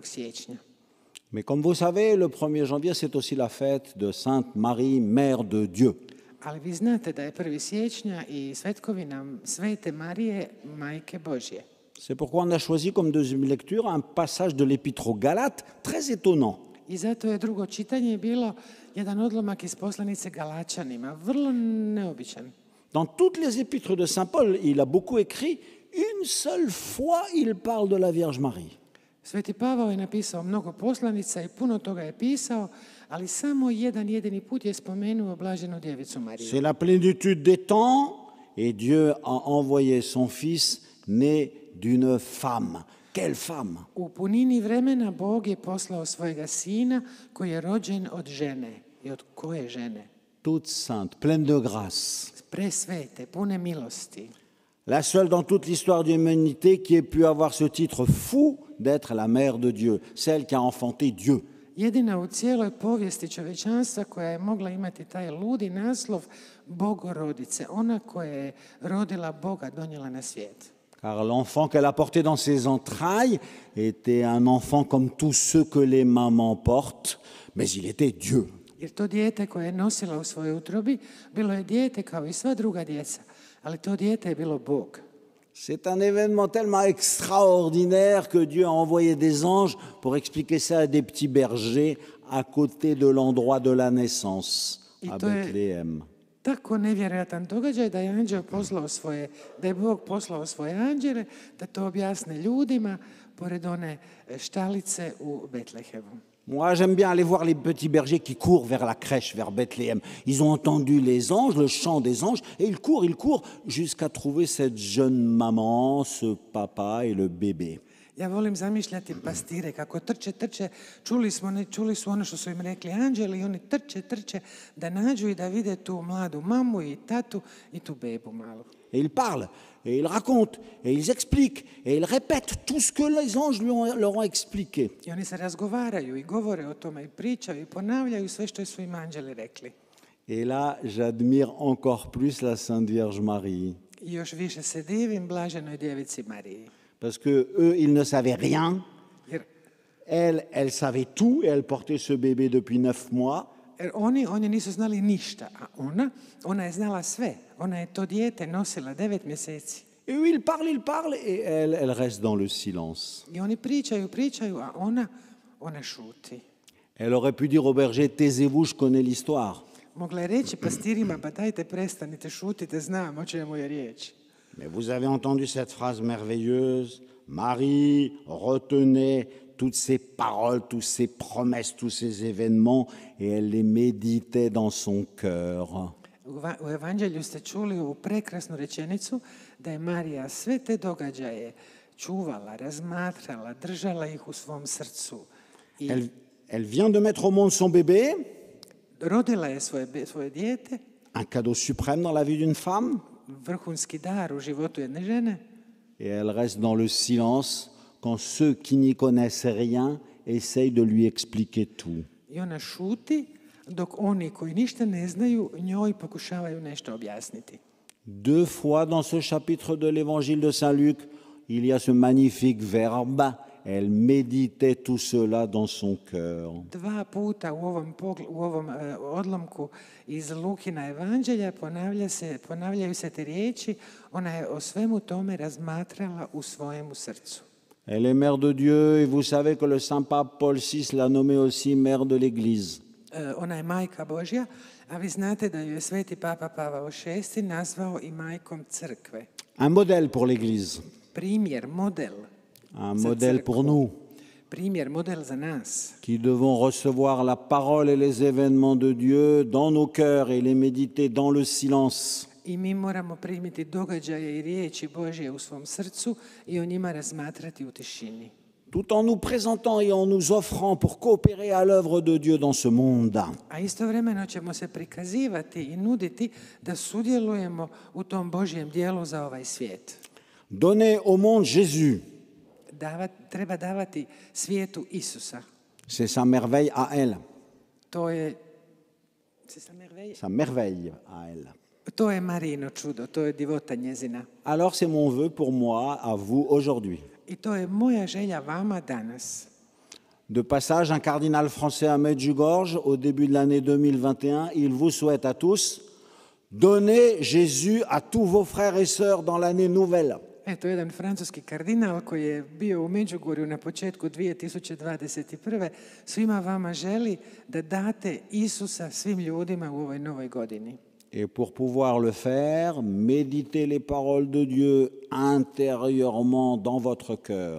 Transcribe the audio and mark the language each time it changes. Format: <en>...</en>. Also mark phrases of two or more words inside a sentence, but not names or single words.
<hr>siječnja.</hr> <fr>Mais comme vous savez, le 1er janvier, c'est aussi la fête de Sainte Marie, Mère de Dieu.</fr> <hr>Ali vi znate da je 1. siječnja i svetkovina Svete Marije, Majke Božje.</hr> <fr>C'est pourquoi on a choisi comme deuxième lecture un passage de l'Épître aux Galates très étonnant.</fr> <hr>I zato je drugo čitanje bilo jedan odlomak iz poslanice Galačanima, vrlo neobičan.</hr> <fr>Dans toutes les épîtres de Saint Paul, il a beaucoup écrit, une seule fois il parle de la Vierge Marie.</fr> <hr>Sveti Pavao je napisao mnogo poslanica i puno toga je pisao, ali samo jedan jedini put je spomenuo blaženu djevicu Mariju.</hr> <fr>C'est la plénitude des temps et Dieu a envoyé son fils né d'une femme. Quelle femme!</fr> <hr>U punini vremena Bog je poslao svojega sina koji je rođen od žene. I od koje žene?</hr> <fr>Toute sainte, pleine de grâce.</fr> <hr>Presvete, pune milosti.</hr> <fr>La seule dans toute l'histoire de l'humanité qui ait pu avoir ce titre fou d'être la mère de Dieu, celle qui a enfanté Dieu.</fr> <hr>Jedina u cijeloj povijesti čovječanstva koja je mogla imati taj ludi naslov Bogorodice, ona koja je rodila Boga, donijela na svijet.</hr> <fr>Car l'enfant qu'elle a porté dans ses entrailles était un enfant comme tous ceux que les mamans portent, mais il était Dieu.</fr> <hr>Jer to dijete koje je nosila u svojoj utrobi bilo je dijete kao i sva druga djeca, ali to dijete je bilo Bog.</hr> <fr>C'est un événement tellement extraordinaire que Dieu a envoyé des anges pour expliquer ça à des petits bergers à côté de l'endroit de la naissance, à Bethléem.</fr> <hr>Tako nevjerojatan događaj da je Bog poslao svoje anđele da to objasne ljudima pored one štalice u Betlehemu.</hr> <fr>Moi, j'aime bien aller voir les petits bergers qui courent vers la crèche, vers Bethléem. Ils ont entendu les anges, le chant des anges, et ils courent jusqu'à trouver cette jeune maman, ce papa et le bébé.</fr> <hr>Ja volim zamišljati pastire kako trče, čuli su ono što su im rekli anđeli i oni trče da nađu i da vide tu mladu mamu i tatu i tu bebu malu.</hr> <fr>Et ils parlent, et ils racontent, et ils expliquent, et ils répètent tout ce que les anges leur ont expliqué.</fr> <hr>I oni se razgovaraju i govore o tome i pričaju i ponavljaju sve što su im anđeli rekli.</hr> <fr>Et là, j'admire encore plus la Sainte Vierge Marie.</fr> <hr>I još više se divim blaženoj djevici Mariji.</hr> <fr>Parce que eux, ils ne savaient rien.</fr> <hr>Jer</hr> <fr>Elle savait tout et elle portait ce bébé depuis 9 mois.</fr> <hr>oni nisu znali ništa, a ona je znala sve. Ona je to dijete nosila 9 mjeseci.</hr> <fr>Et eux, ils parlent et elle reste dans le silence.</fr> <hr>I oni pričaju, a ona šuti.</hr> <fr>Elle aurait pu dire au berger, taisez-vous, je connais l'histoire.</fr> <hr>Mogla je reći pastirima, pa dajte prestanite, šutite, znam o čemu je riječ.</hr> <fr>Mais vous avez entendu cette phrase merveilleuse, Marie retenait toutes ces paroles, toutes ces promesses, tous ces événements, et elle les méditait dans son cœur.</fr> <hr>U evanđelju ste čuli ovu prekrasnu rečenicu da je Marija sve te događaje čuvala, razmatrala, držala ih u svom srcu. I</hr> <fr>Elle vient de mettre au monde son bébé,</fr> <hr>rodila je svoje dijete,</hr> <fr>un cadeau suprême dans la vie d'une femme,</fr> <hr>vrhunski dar u životu jedne žene,</hr> <fr>et elle reste dans le silence quand ceux qui n'y connaissent rien essayent de lui expliquer tout.</fr> <hr>i ona šuti dok oni koji ništa ne znaju njoj pokušavaju nešto objasniti.</hr> <fr>2 fois dans ce chapitre de l'évangile de Saint Luc, il y a ce magnifique verbe, elle méditait tout cela dans son cœur.</fr> <hr>2 puta u ovom odlomku iz Lukina evanđelja ponavljaju se te riječi, ona je o svemu tome razmatrala u svojemu srcu.</hr> <fr>Elle est mère de Dieu et vous savez que le Saint Pape Paul VI l'a nommée aussi mère de l'Église.</fr> <hr>Ona je majka Božja, a vi znate da ju je sveti Papa Pavao VI nazvao i majkom crkve.</hr> <fr>Un modèle pour l'Église,</fr> <hr>Primjer, model.</hr> <fr>un</fr> <hr>za</hr> <fr>modèle</fr> <hr>crkvu.</hr> <fr>pour nous</fr> <hr>Primjer, model za nas.</hr> <fr>qui devons recevoir la parole et les événements de Dieu dans nos cœurs et les méditer dans le silence.</fr> <hr>I mi moramo primiti događaje i riječi Božje u svom srcu i o njima razmatrati u tišini.</hr> <fr>Tout en nous présentant et en nous offrant pour coopérer à l'œuvre de Dieu dans ce monde.</fr> <hr>A istovremeno ćemo se prikazivati i nuditi da sudjelujemo u tom Božjem dijelu za ovaj svijet.</hr> <fr>Donner au monde Jésus,</fr> <hr>Treba davati svijetu Isusa.</hr> <fr>c'est sa merveille à elle,</fr> <hr>To je</hr> <fr>sa merveille à elle.</fr> <hr>To je Marijino čudo, to je divota njezina.</hr> <fr>Alors c'est mon vœu pour moi, à vous aujourd'hui.</fr> <hr>I to je moja želja vama danas.</hr> <fr>De passage, un cardinal français à Medjugorje, au début de l'année 2021, il vous souhaite à tous, donnez Jésus à tous vos frères et sœurs dans l'année nouvelle.</fr> <hr>Eto, jedan francuski kardinal koji je bio u Međugorju na početku 2021. Svima vama želi da date Isusa svim ljudima u ovoj novoj godini.</hr> <fr>Et pour pouvoir le faire, méditez les paroles de Dieu intérieurement dans votre cœur.</fr>